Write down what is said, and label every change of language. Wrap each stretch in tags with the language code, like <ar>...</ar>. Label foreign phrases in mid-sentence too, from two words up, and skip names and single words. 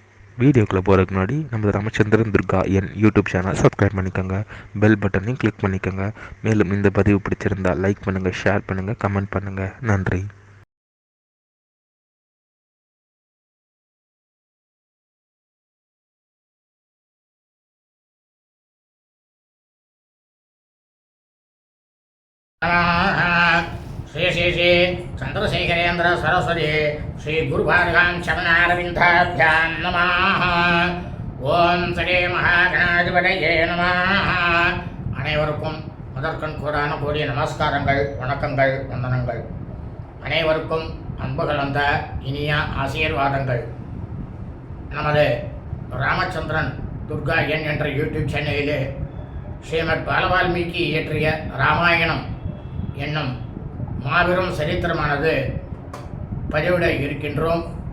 <ta>வீடியோக்குள்ளே போகிறதுக்கு முன்னாடி நம்ம ராமச்சந்திரன் துர்கா என் யூடியூப்</ta> <en>channel subscribe</en> <ta>பண்ணிக்கோங்க,</ta> <en>bell buttonaiyum</en> <ta>கிளிக் பண்ணிக்கோங்க. மேலும் இந்த பதிவு பிடிச்சிருந்தால் லைக் பண்ணுங்கள், ஷேர் பண்ணுங்கள், கமெண்ட் பண்ணுங்கள். நன்றி.</ta> <sa>श्री श्री श्री चंद्रशेखरेन्द्र सरस्वती श्री गुरुभार्गां शमनारविन्दाभ्यां नमः. ओम् श्री महागणाधिपतये नमः.</sa> <ta>அனைவருக்கும் முதற்கண் கூடான கூடிய நமஸ்காரங்கள், வணக்கங்கள், வந்தனங்கள். அனைவருக்கும் அன்பு கலந்த இனிய ஆசீர்வாதங்கள். நமது ராமச்சந்திரன் துர்கா என் என்ற யூடியூப் சேனலிலே ஸ்ரீமத் பாலவால்மீகி இயற்றிய ராமாயணம் என்னும் மாபெரும் சரித்திரமானது பதிவிட இருக்கின்றோம்.</ta>